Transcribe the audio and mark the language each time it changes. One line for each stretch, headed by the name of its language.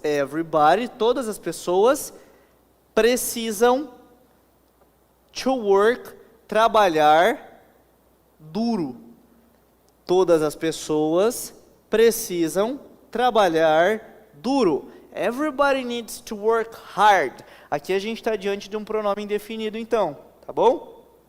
Portuguese: Everybody, todas as pessoas precisam
English: to work,
Portuguese: trabalhar duro. Todas as pessoas precisam trabalhar duro.
English: Everybody needs to work hard.
Portuguese: Aqui a gente está diante de um pronome indefinido, então, tá bom?